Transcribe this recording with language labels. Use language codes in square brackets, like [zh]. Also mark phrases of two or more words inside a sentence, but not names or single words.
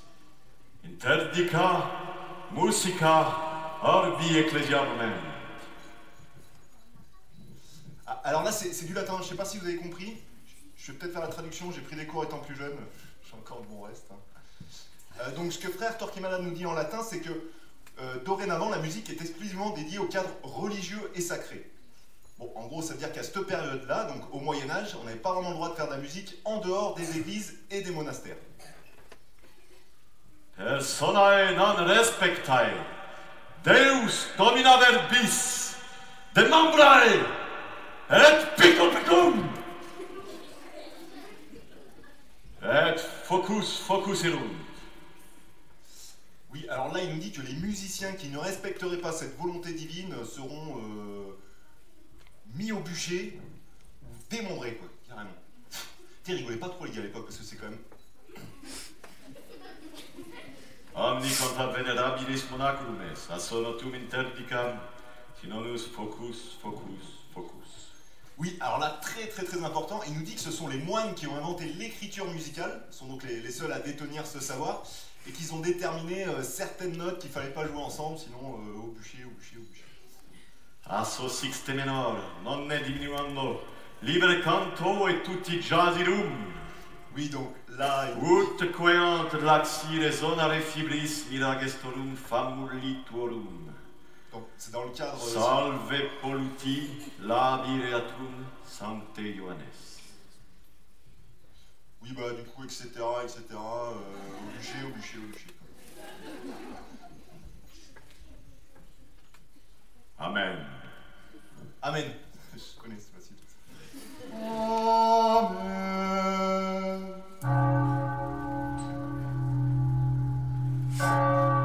[la] Interdica musica orbi ecclesiarum. [fr] Ah, alors là, c'est du latin. Je sais pas si vous avez compris. Je vais peut-être faire la traduction. J'ai pris des cours étant plus jeune. J'ai encore de bon reste. Hein. Donc, ce que frère Torquemada nous dit en latin, c'est que dorénavant, la musique est exclusivement dédiée au cadre religieux et sacré. Bon, en gros, ça veut dire qu'à cette période-là, donc au Moyen-Âge, on n'avait pas vraiment le droit de faire de la musique en dehors des églises et des monastères. [la] Personae non respectae, Deus domina verbis, demambrae, et picum picum, et focus focuserunt. [fr] Oui, alors là, il nous dit que les musiciens qui ne respecteraient pas cette volonté divine seront mis au bûcher ou démembrés, quoi, carrément. T'es rigolez pas trop, les gars, à l'époque, parce que c'est quand même... [la] Omni contra venerabilis monaculum est, a sonotum interdicam, sinonus focus, focus, focus. [fr] Oui, alors là, très important, il nous dit que ce sont les moines qui ont inventé l'écriture musicale, sont donc les seuls à détenir ce savoir, et qu'ils ont déterminé certaines notes qu'il fallait pas jouer ensemble, sinon au bûcher. [la] Asso sixte menor, nonne diminuando, libre canto et tutti jasirum. [fr] Oui, donc là... [la] Ut queant laxire sonare fibris miragestorum famulituorum. [fr] Donc c'est dans le cadre... [la] Salve polluti labireatum sancte Ioannes. [fr] Oui, bah du coup, etc. Au bûcher. Amen. Amen. Je connais, c'est facile. Amen.